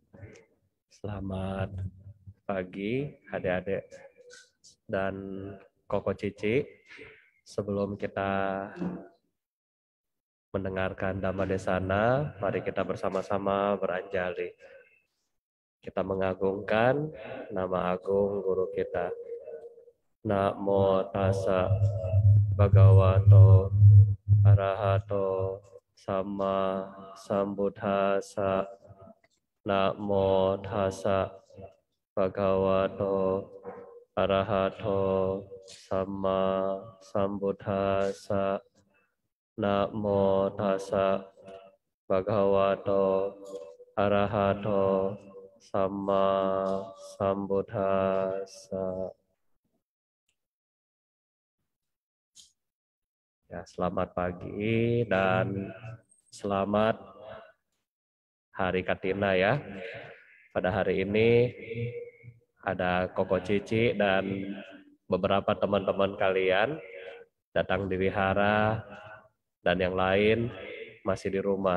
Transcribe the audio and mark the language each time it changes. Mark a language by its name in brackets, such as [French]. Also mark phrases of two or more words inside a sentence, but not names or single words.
[Indonesian] Selamat pagi adik-adik dan Koko Cici. Sebelum kita mendengarkan Dhamma Desana, mari kita bersama-sama beranjali. Kita mengagungkan nama agung guru kita. [Pali] Namo tassa bhagavato arahato sama sambuddhassa. Namo tassa bhagavato arahato sama sambuddhassa. Namo tassa bhagavato arahato sama sambuddhassa. [Indonesian] Ya, selamat pagi dan selamat Hari Katina ya. Pada hari ini ada Koko Cici dan beberapa teman-teman kalian datang di wihara dan yang lain masih di rumah.